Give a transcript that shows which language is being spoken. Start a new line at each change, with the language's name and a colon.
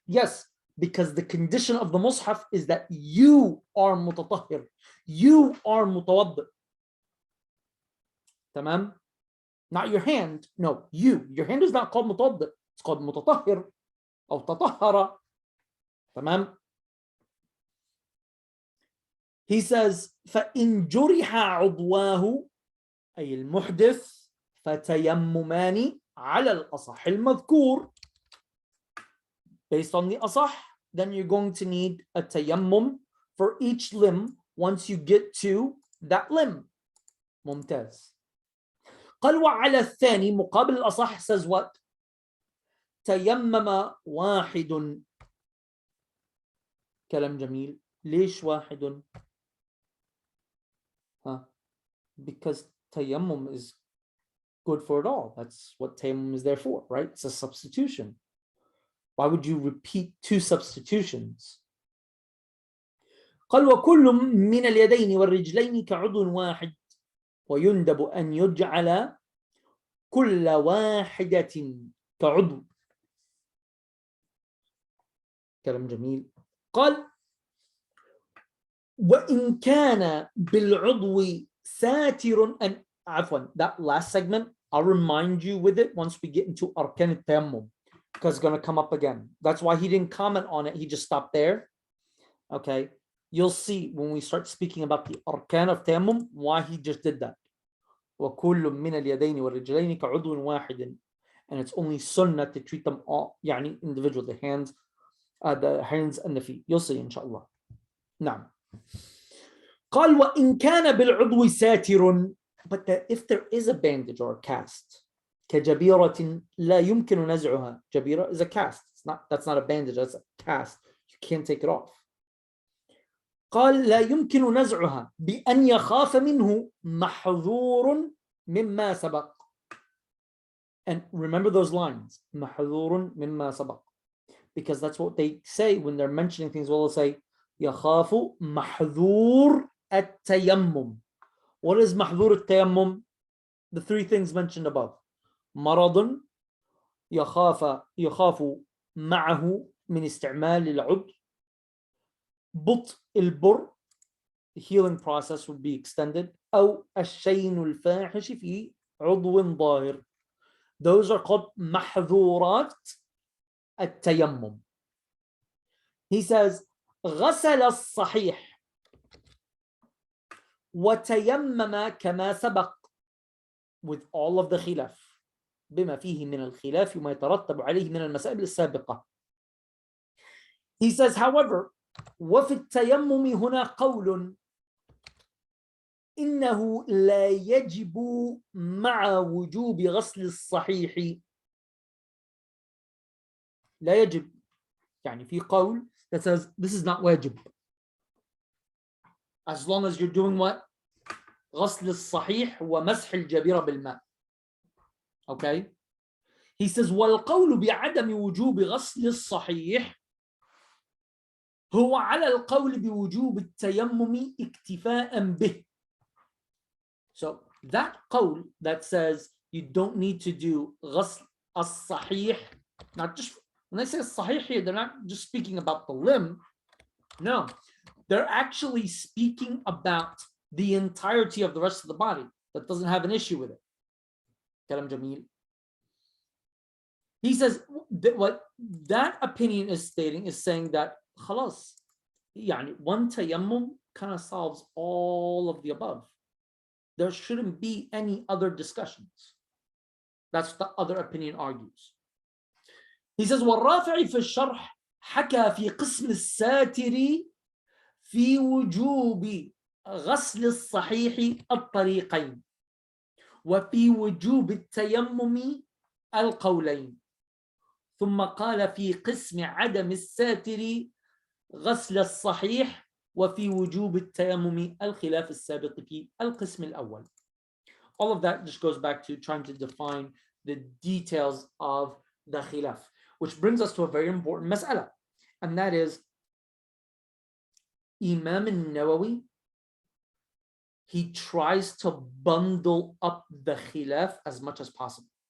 English: Yes, because the condition of the mushaf is that you are mutatahhir. You are mutawaddi. Tamam? Not your hand. No, you. Your hand is not called mutawaddi. It's called mutatahhir or tatahhara.
Arabic: Tamam? He says, فَإِن جُرِحَ عُضْوَاهُ أي المحدث فَتَيَمُّمَانِ على الأصح المذكور.
English: Based on the asah, then you're going to need a tayammum for each limb once you get to that limb.
Arabic: ممتاز. قال وعلى الثاني مقابل الأصح
English: says what?
Arabic: تيمم واحد. كلام جميل. ليش واحد؟
English: Because tayammum is good for it all. That's what tayammum is there for, right? It's a substitution. Why would you repeat two substitutions?
Arabic: قال وكل من اليدين والرجلين كعضو واحد ويندب أن يجعل كل واحدة كعضو. كلام جميل. قال وإن كان بالعضو ساتر أن عفوا,
English: that last segment I'll remind you with it once we get into arkan al-tayammum, because it's going to come up again. That's why he didn't comment on it, he just stopped there. Okay, you'll see when we start speaking about the arkan of tayammum why he just did that.
Arabic: وكل من اليدين والرجلين كعضو واحد,
English: and it's only sunnah to treat them all يعني individual, the hands and the feet. You'll see inshallah. نعم.
Arabic: قال وإن كان بالعضو ساتر,
English: but if there is a bandage or a cast
Arabic: كجبيرة لا يمكن نزعها.
English: جبيرة is a cast. That's not a bandage, that's a cast. You can't take it off.
Arabic: قال لا يمكن نزعها بأن يخاف منه محظور مما سبق.
English: And remember those lines,
Arabic: محظور مما سبق,
English: because that's what they say when they're mentioning things. Well, they'll say
Arabic: يخاف محظور التيمم.
English: What is محظور التيمم? The three things mentioned above.
Arabic: مرض يخاف معه من استعمال العضو. بطء البر,
English: the healing process would be extended.
Arabic: أو الشين الفاحش في عضو ظاهر.
English: Those are called محظورات التيمم. He says
Arabic: غسل الصحيح وتيمم كما سبق,
English: with all of the khilaf,
Arabic: بما فيه من الخلاف وما يترتب عليه من المسائل السابقة.
English: He says, however,
Arabic: وفي التيمم هنا قول إنه لا يجب مع وجوب غسل الصحيح. لا يجب, يعني في قول
English: that says this is not واجب, as long as you're doing what?
Arabic: غسل الصحيح ومسح الجبيرة بالماء.
English: Okay? He says
Arabic: والقول بعدم وجوب غسل الصحيح هو على القول بوجوب التيمم اكتفاء به.
English: So that قول that says you don't need to do
Arabic: غسل الصحيح,
English: not just, when they say الصحيح here, they're not just speaking about the limb. No, they're actually speaking about the entirety of the rest of the body that doesn't have an issue with it. Kalam Jamil. He says that what that opinion is stating is saying that khalas, yani one tayammum kind of solves all of the above. There shouldn't be any other discussions. That's the other opinion argues. He says
Arabic: والرافع في الشرح حكى في قسم الساتر في وجوب غسل الصحيح الطريقين وفي وجوب التيمم القولين, ثم قال في قسم عدم الساتر غسل الصحيح وفي وجوب التيمم الخلاف السابق في القسم الأول.
English: All of that just goes back to trying to define the details of the khilaf, which brings us to a very important mas'ala, and that is Imam al-Nawawi, he tries to bundle up the khilaf as much as possible.